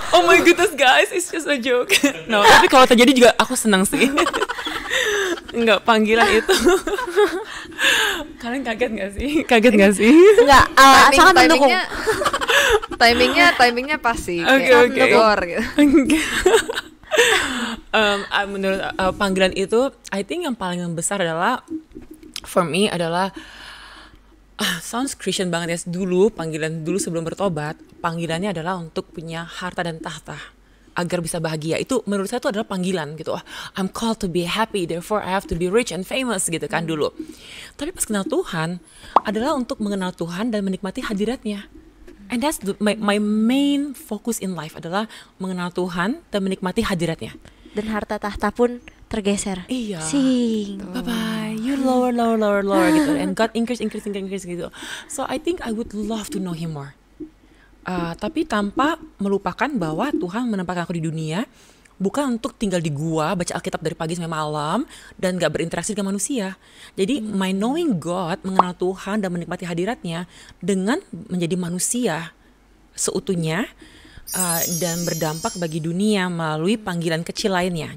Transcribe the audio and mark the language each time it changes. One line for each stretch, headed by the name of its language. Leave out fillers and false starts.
English: Oh my goodness guys, it's just a joke.
Indonesian: No, tapi kalau terjadi juga aku senang sih. Enggak, panggilan itu. Kalian kaget gak sih? Kaget gak sih? enggak sangat mendukung. Timingnya pas sih. Oke, kayak oke. door gitu. Menurut panggilan itu,
English: I think
Indonesian: yang paling besar adalah
English: for me
Indonesian: adalah
English: sounds Christian
Indonesian: banget ya. Panggilan dulu sebelum bertobat, panggilannya adalah untuk punya harta dan tahta agar bisa bahagia. Itu menurut saya itu adalah panggilan gitu.
English: I'm called to be happy, therefore I have to be rich and famous
Indonesian: gitu kan dulu. Tapi pas kenal Tuhan adalah untuk mengenal Tuhan dan menikmati hadiratnya.
English: And that's my main focus in life
Indonesian: adalah mengenal Tuhan dan menikmati hadiratnya. Dan harta tahta pun tergeser. Iya. Sing.
English: Bye bye. You lower gitu. And God increase gitu. So I think I would love to know Him more.
Indonesian: Tapi tanpa melupakan bahwa Tuhan menempatkan aku di dunia bukan untuk tinggal di gua baca Alkitab dari pagi sampai malam dan gak berinteraksi dengan manusia. Jadi
English: my knowing God,
Indonesian: mengenal Tuhan dan menikmati hadiratnya dengan menjadi manusia seutuhnya dan berdampak bagi dunia melalui panggilan kecil lainnya.